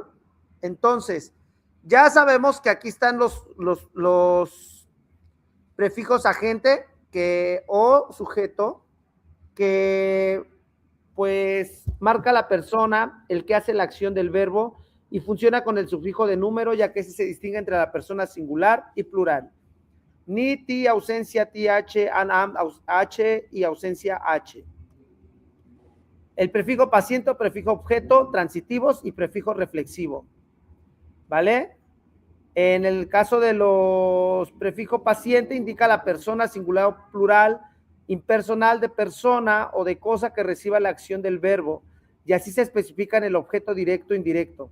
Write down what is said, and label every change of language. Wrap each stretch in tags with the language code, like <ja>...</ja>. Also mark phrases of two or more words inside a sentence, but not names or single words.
<es>Entonces, ya sabemos que aquí están los prefijos agente que, o sujeto que pues marca la persona, el que hace la acción del verbo y funciona con el sufijo de número, ya que ese se distingue entre la persona singular y plural. Ni, ti, ausencia, ti, h, an, am, h y ausencia h. El prefijo paciente, prefijo objeto, transitivos y prefijo reflexivo. ¿Vale? En el caso de los prefijos paciente, indica la persona singular o plural, impersonal de persona o de cosa que reciba la acción del verbo, y así se especifica en el objeto directo e indirecto.</es>